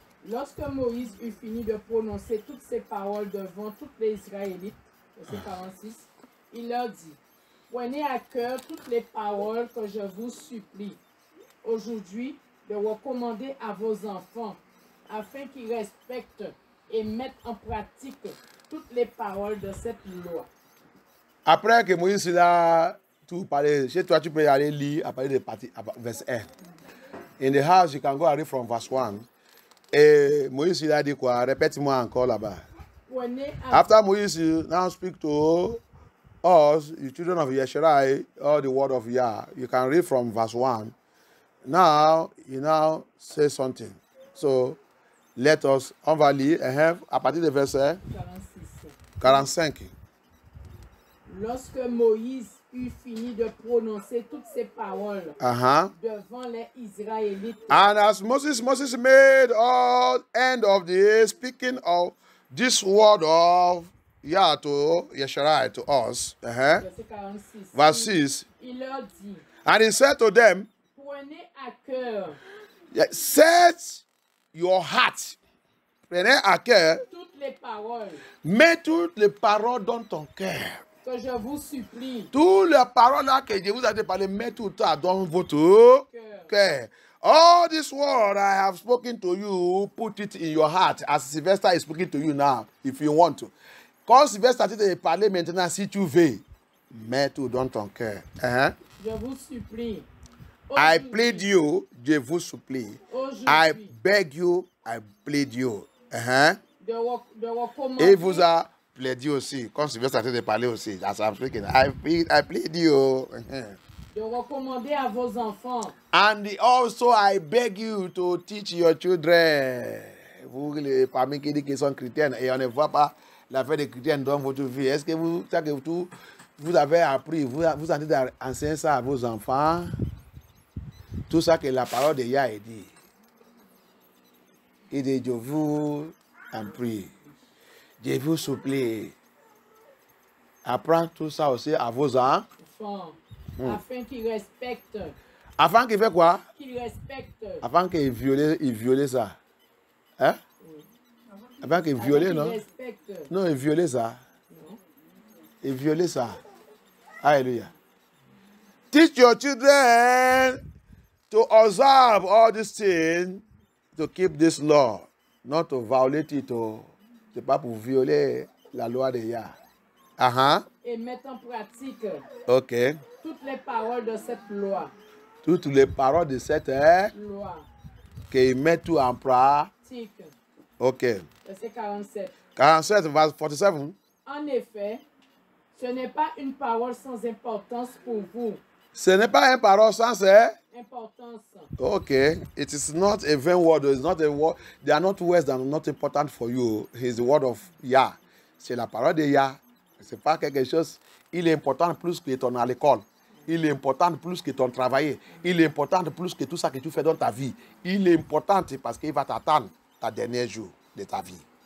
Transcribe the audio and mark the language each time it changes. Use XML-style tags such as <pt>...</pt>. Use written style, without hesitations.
<fr>Lorsque Moïse eut fini de prononcer toutes ces paroles devant tous les Israélites, verset 46, il leur dit, prenez à cœur toutes les paroles que je vous supplie aujourd'hui de recommander à vos enfants, afin qu'ils respectent et mettent en pratique toutes les paroles de cette loi. Après que Moïse a tout parlé, chez toi tu peux aller lire à partir de partie, verset 1.</fr> <en>In the house, you can go and read from verse 1.</en> <fr>Et Moïse a dit quoi? Répète-moi encore là-bas.</fr> <en>After Moïse now speak to us, the children of Yeshurai, or the word of Yah, you can read from verse 1. Now, he now says something. So, let us,</en> <fr>on va lire, à partir de verset 45. Lorsque Moïse eut fini de prononcer toutes ces paroles Uh-huh. devant les Israélites,</fr> <en>And as Moses made all end of the speaking of this word of Yah to Yesharai to us,</en> <fr>verset 46,</fr> <en>verse 6,</en> <fr>il leur dit,</fr> <en>and he said to them,</en> <fr>prenez à cœur</fr> <en>set your heart,</en> <fr>prenez à cœur, toutes les paroles mets toutes les paroles dans ton cœur. que je vous supplie. Toutes les paroles là que je vous ai parlé, mets tout ça dans votre cœur.</fr> <en>All this word I have spoken to you, put it in your heart, as Sylvester is speaking to you now, if you want to.</en> <fr>Quand Sylvester te parler maintenant, si tu veux, mets tout dans ton cœur. Je vous supplie.</fr> <en>I</en> <fr>Aujourd'hui,</fr> <en>plead you,</en> <fr>je vous supplie. aujourd'hui,</fr> <en>I beg you, I plead you.</en> <fr>de recommander, Et vous a plaidé aussi, quand Sylvester te parler aussi,</fr> <en>as I'm speaking, I plead you.</en> <fr>de recommander à vos enfants</fr> <en>And also I beg you to teach your children.</en> <fr>Vous, parmi qui sont chrétiennes, et on ne voit pas l'affaire des chrétiennes dans votre vie. Est-ce que vous avez appris, vous avez enseigné ça à vos enfants? Tout ça que la parole de Yah dit. Il dit, je vous en prie, je vous supplie. Apprends tout ça aussi à vos enfants. afin qu'ils respectent. Avant qu'il fait quoi? Qu'ils respectent. Avant qu'il viole ça. Hein? Avant qu'il viole, non? Respectent. Non, il viole ça. Non. Il viole ça. Alléluia.</fr> <en>Teach your children to observe all these things, to keep this law, not to violate it.</en> <fr>C'est pas pour violer la loi de Yah. Et mettre en pratique Ok. toutes les paroles de cette loi. Toutes les paroles de cette Loi. qu'ils mettent tout en pratique. Tic. Ok. Verset 47.</fr> <en>47, verse 47.</en> <fr>En effet, ce n'est pas une parole sans importance pour vous. Ce n'est pas une parole sans Importance.</fr> <en>Okay, it is not a vain word. It's not a word. They are not words that are not important for you. It's the word of Yah.</en> <fr>C'est la parole de Yah. C'est pas quelque chose. Il est important plus que ton à l'école. Il est important plus que ton travail. Il est important plus que tout ça que tu fais dans ta vie. Il est important parce qu'il va t'attendre ta dernier jour de ta vie.</fr>